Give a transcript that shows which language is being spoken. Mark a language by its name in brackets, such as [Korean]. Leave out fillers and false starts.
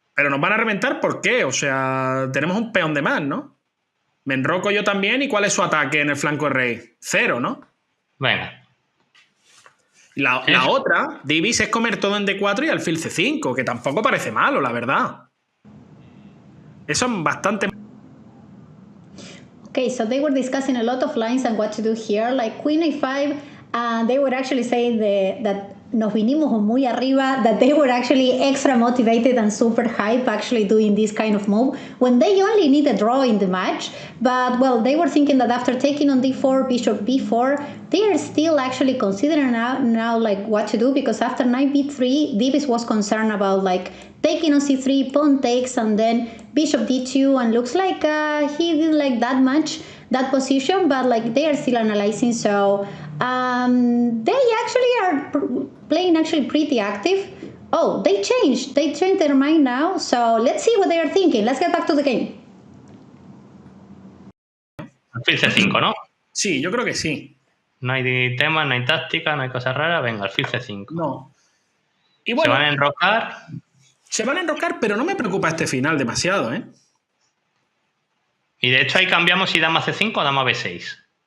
[Spanish] Pero nos van a reventar, ¿por qué? O sea, tenemos un peón de más, ¿no? Me enroco yo también. ¿Y cuál es su ataque en el flanco de rey? 0, ¿no? Venga. La otra, Divis, es comer todo en D4 y alfil C5, que tampoco parece malo, la verdad. Eso es bastante... [English] Okay, so they were discussing a lot of lines and what to do here, like Queen A5, and they were actually saying that [Spanish] nos vinimos muy arriba, [English] that they were actually extra motivated and super hype actually doing this kind of move when they only need a draw in the match. But, well, they were thinking that after taking on D4, Bishop B4, they are still actually considering now like what to do, because after Knight B3, Davis was concerned about like taking on C3, pawn takes, and then Bishop D2, and looks like he didn't like that much that position, but like they are still analyzing. So they actually are playing actually pretty active. Oh, they changed their mind now. So let's see what they are thinking. Let's get back to the game. [Spanish] Alfil C5, ¿no? Sí, yo creo que sí. No hay temas, no hay táctica, no hay cosas raras. Venga, alfil C5. No. Y bueno, se van a enrocar. Se van a enrocar, pero no me preocupa este final demasiado, ¿eh? Y de hecho ahí cambiamos si dama C5 o dama B6.